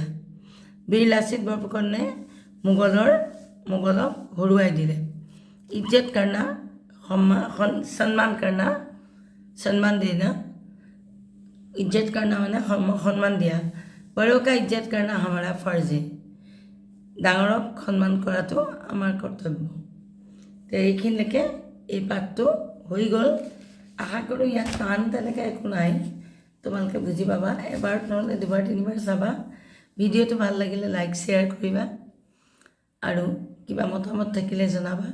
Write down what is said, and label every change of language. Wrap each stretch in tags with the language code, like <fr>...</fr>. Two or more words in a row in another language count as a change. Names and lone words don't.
<as>বীৰ লাচিত বৰফুকন নে মোগলক হৰুৱাই দিলে।</as> <hi>इज्जत करना, सम्मान करना, सम्मान देना। इज्जत करना माने सम्मान दिया। बड़ों का इज्जत करना हमारा फर्ज है।</hi> <as>ডাঙৰক সন্মান কৰাটো আমাৰ কৰ্তব্য। তো এইখিনিলৈকে এই পাঠটো হৈ গ'ল। আশা কৰোঁ ইয়াত টান তেনেকৈ একো নাই, তোমালোকে বুজি পাবা। এবাৰ নহ'লে দুবাৰ তিনিবাৰ চাবা। ভিডিঅ'টো ভাল লাগিলে লাইক শ্বেয়াৰ কৰিবা আৰু কিবা মতামত থাকিলে জনাবা।</as>